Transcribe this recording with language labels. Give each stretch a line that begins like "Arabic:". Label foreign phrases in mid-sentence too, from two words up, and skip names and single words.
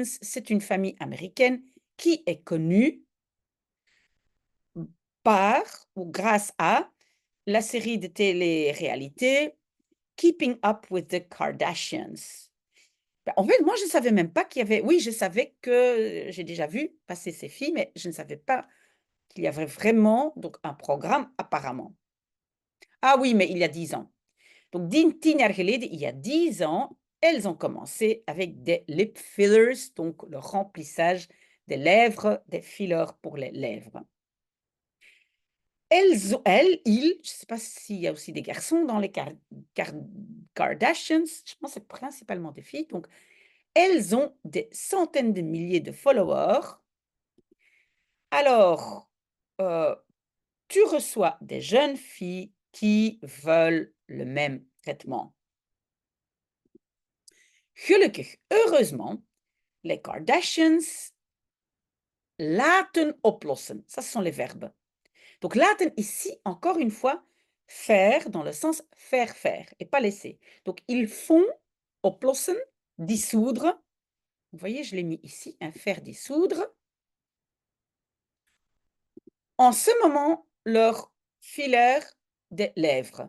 French: C'est une famille américaine qui est connue par ou grâce à la série de télé-réalité Keeping Up with the Kardashians. En fait, moi, je ne savais même pas qu'il y avait. Oui, je savais que j'ai déjà vu passer ces filles, mais je ne savais pas qu'il y avait vraiment donc, un programme apparemment. Ah oui, mais il y a 10 ans.
Dutch: Donc, 10 jaar geleden,
French: il y a 10 ans, elles ont commencé avec des
English: lip fillers,
French: donc le remplissage des lèvres, des fillers pour les lèvres. Ils, je ne sais pas s'il y a aussi des garçons dans les Kardashians, je pense que c'est principalement des filles, donc elles ont des centaines de milliers de followers. Alors, tu reçois des jeunes filles qui veulent le même traitement. Gelukkig, heureusement, les Kardashians
Dutch: laten oplossen.
French: Ça, ce sont les verbes. Donc, laten ici, encore une fois, faire dans le sens faire et pas laisser. Donc, ils font oplossen, dissoudre. Vous voyez, je l'ai mis ici, faire dissoudre. En ce moment, leur filaire des lèvres.